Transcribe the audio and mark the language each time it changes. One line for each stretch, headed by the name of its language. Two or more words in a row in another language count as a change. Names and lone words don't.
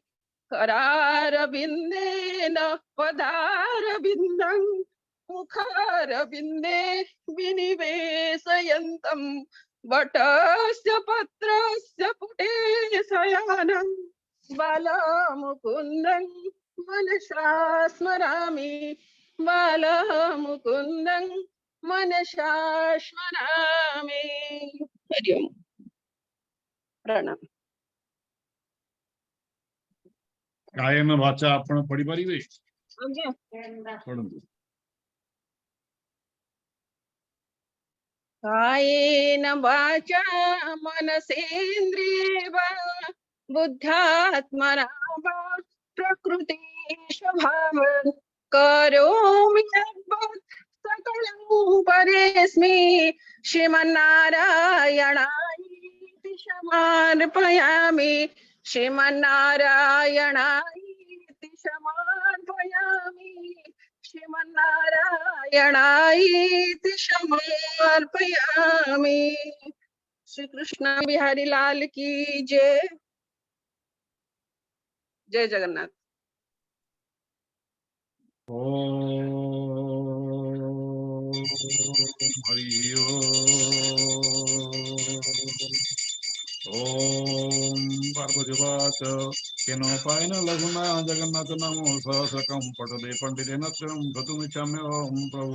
Sanskrit: करारविन्देन पदारविन्दं मुखारविन्दे विनिवेशयन्तं वटस्य पत्रस्य पुटे शयनं बालमुकुन्दं मनसा स्मरामि बालमुकुन्दं मनसा स्मरामि। हरि ओम प्रणाम।
Odia: कायेन वाचा ଆପଣ ପଢ଼ି ପାରିବେ आज्ञा
Sanskrit: पढ़ंतु। कायेन वाचा मनसेन्द्रिये वा बुद्ध्यात्मना वा प्रकृति स्वभावात् करोमि यद्वत् सकलं परस्मै श्रीमन्नारायणाय समर्पयामि श्रीमन्नारायणाय समर्पयामि श्रीमन्नारायणाय समर्पयामि।
Hindi: श्री कृष्ण बिहारी लाल की जय। जय जगन्नाथ।
Sanskrit: ओम हरि ओम पार्वतीवाच केनोपायेन लघुना जगन्नाथ नामो सहस्रकं पठते पंडितेन त्रयं भ्रतुमिच्छाम्यहं प्रभु।